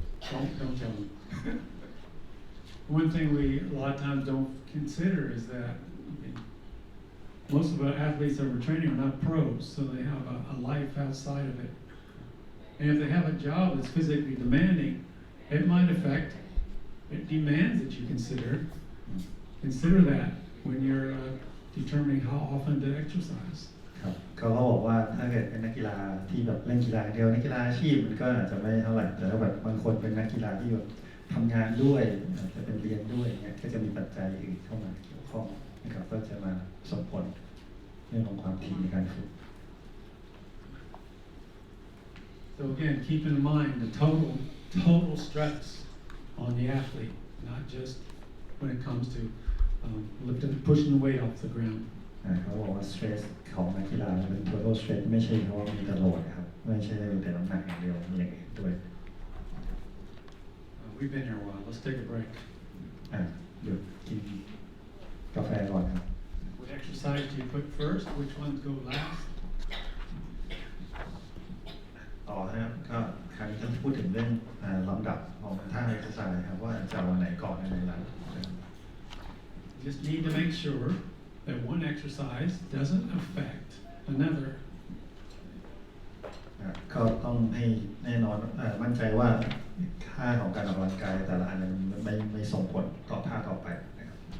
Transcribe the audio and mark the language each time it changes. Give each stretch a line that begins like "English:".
English: Don't tell them. One thing we a lot of times don't consider is that most of our athletes that we're training are not pros, so they have a life outside of it. And if they have a job that's physically demanding, it might affect, it demands that you consider that when you're determining how often to exercise.
Thai: ครับเขาบอกว่าถ้าเกิดเป็นนักกีฬาที่แบบเล่นกีฬาเดียวนักกีฬาอาชีพมันก็อาจจะไม่เท่าไหร่แต่ถ้าแบบบางคนเป็นนักกีฬาที่แบบทำงานด้วยอาจจะเป็นเรียนด้วยเนี่ยก็จะมีปัจจัยอื่นเข้ามาเกี่ยวข้องนะครับก็จะมาส่งผลเรื่องของความถี่ในการฝึก
English: So again, keep in mind the total stress on the athlete, not just when it comes to pushing the weight off the ground.
Thai: เขาบอกว่า stress ของนักกีฬาเป็น total stress ไม่ใช่เพราะว่ามีแต่โหลดครับไม่ใช่แต่น้ำหนักอย่างเดียวมีอย่างอื่นด้วย
English: We've been here a while. Let's take a break.
Thai: หยุดกินกาแฟก่อนครับ
English: What exercise do you put first? Which ones go last?
Thai: ต่อนะครับก็ครั้งนี้จะพูดถึงเรื่องลำดับของท่า exercise ครับว่าจะเอาวันไหนก่อนในหลัง
English: Just need to make sure that one exercise doesn't affect another.
Thai: ก็ต้องให้แน่นอนมั่นใจว่าค่าของการออกกำลังกายแต่ละอันมันไม่ส่งผลต่อท่าต่อไปนะครับ